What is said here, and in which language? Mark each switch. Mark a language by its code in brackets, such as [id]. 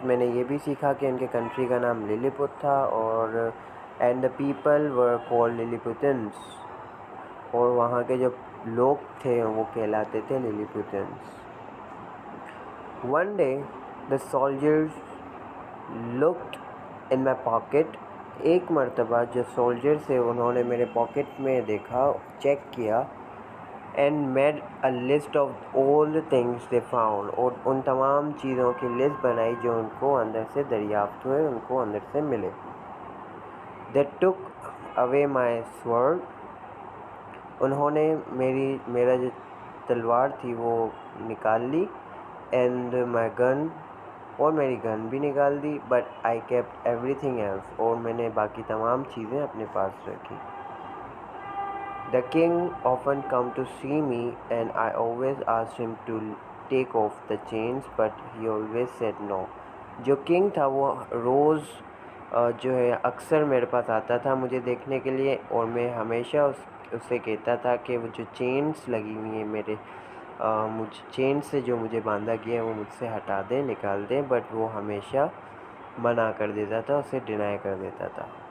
[ur] میں نے یہ بھی سیکھا کہ ان کے کنٹری کا نام للیپت تھا اور [en] and the people were called Lilliputians. [ur] اور وہاں کے جو لوگ تھے وہ کہلاتے تھے Lilliputians. [en] One day the soldiers looked in my pocket. [ur] ایک مرتبہ جو سولجر سے انہوں نے میرے پاکٹ میں دیکھا، چیک کیا [en] and made a list of all the things they found. [ur] اور ان تمام چیزوں کی لسٹ بنائی جو ان کو اندر سے دریافت ہوئے، ان کو اندر سے ملے. [en] They took away my sword. [ur] انہوں نے میرا جو تلوار تھی وہ نکال لی، [en] and my gun, [ur] اور میری گن بھی نکال دی، [en] but I kept everything else, [ur] اور میں نے باقی تمام چیزیں اپنے پاس رکھی۔ [en] The king often come to see me and I always asked him to take off the chains but he always said no۔ [ur] جو کنگ تھا وہ روز جو ہے اکثر میرے پاس آتا تھا مجھے دیکھنے کے لیے، اور میں ہمیشہ اسے کہتا تھا کہ وہ جو چینز لگی ہوئی ہیں میرے مجھ چین سے جو مجھے باندھا گیا ہے وہ مجھ سے ہٹا دیں، نکال دیں، بٹ وہ ہمیشہ منع کر دیتا تھا، اسے ڈینائی کر دیتا تھا۔